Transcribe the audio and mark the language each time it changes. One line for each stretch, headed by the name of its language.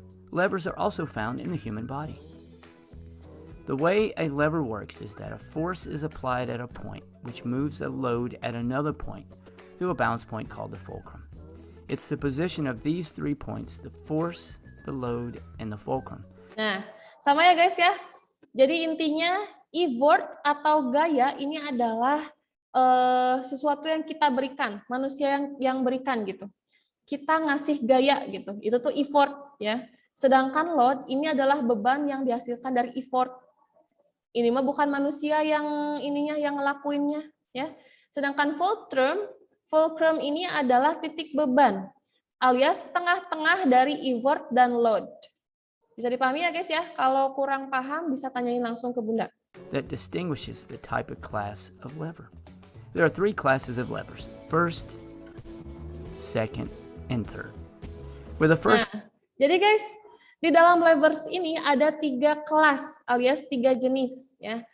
English: Levers are also found in the human body. The way a lever works is that a force is applied at a point, which moves a load at another point through a balance point called the fulcrum. It's the position of these 3 points, the force, the load, and the fulcrum.
Indonesian: Nah, sama ya guys ya. Jadi intinya effort atau gaya ini adalah sesuatu yang kita berikan, manusia yang berikan gitu. Kita ngasih gaya gitu. Itu tuh effort ya. Sedangkan load ini adalah beban yang dihasilkan dari effort. Ini mah bukan manusia yang ininya yang ngelakuinnya ya. Sedangkan fulcrum ini adalah titik beban alias tengah-tengah dari effort dan load. Bisa dipahami ya guys ya? Kalau kurang paham bisa tanyain langsung ke Bunda.
English: That distinguishes the type of class of lever. There are 3 classes of levers: first, second, and third. With the first,
Indonesian: jadi guys, di dalam levers ini ada 3 kelas alias 3 jenis ya.